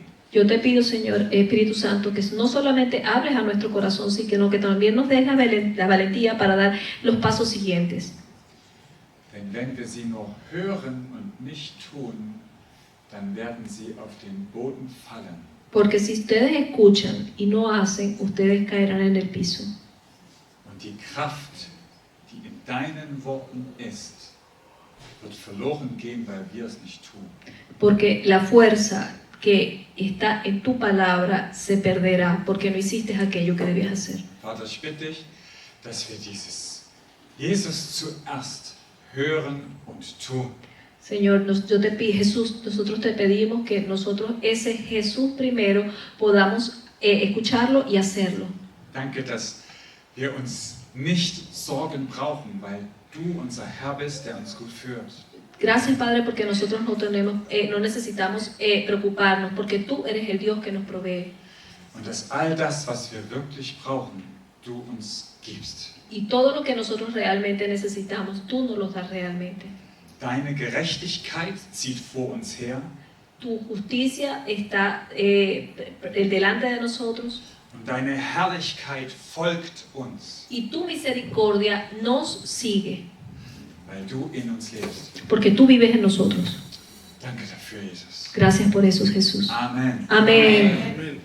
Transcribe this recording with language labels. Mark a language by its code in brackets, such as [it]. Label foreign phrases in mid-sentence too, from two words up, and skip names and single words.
[es] Yo te pido, Señor Espíritu Santo, que no solamente hables a nuestro corazón, sino que también nos des la valentía para dar los pasos siguientes. [de] Denn wenn wir sie nur hören und nicht tun, dann werden sie auf den Boden fallen. [es] Porque si ustedes escuchan y no hacen, ustedes caerán en el piso. [de] Und die Kraft, die in deinen Worten ist, wird verloren gehen, weil wir es nicht tun. [es] Porque la fuerza que está en tu palabra se perderá, porque no hiciste aquello que debías hacer. [de] Vater, ich bitte dich, dass wir dieses Jesus zuerst hören und tun. [es] Señor, yo te pido, Jesús, nosotros te pedimos que nosotros ese Jesús primero podamos escucharlo y hacerlo. [de] Danke, dass wir uns nicht Sorgen brauchen, weil du unser Herr bist, der uns gut führt. [es] Gracias, Padre, porque nosotros no necesitamos preocuparnos, porque tú eres el Dios que nos provee. [de] Und dass all das, was wir wirklich brauchen, du uns gibst. [es] Y todo lo que nosotros realmente necesitamos, tú nos lo das realmente. [de] Deine Gerechtigkeit zieht vor uns her [es] Tu justicia está delante de nosotros [de] und deine Herrlichkeit folgt uns, [es] y tu misericordia nos sigue, [de] weil du in uns lebst. [es] porque tú vives en nosotros. [de] Danke dafür, Jesus. [es] Gracias por eso, Jesús. [de] Amen. [es] Amén.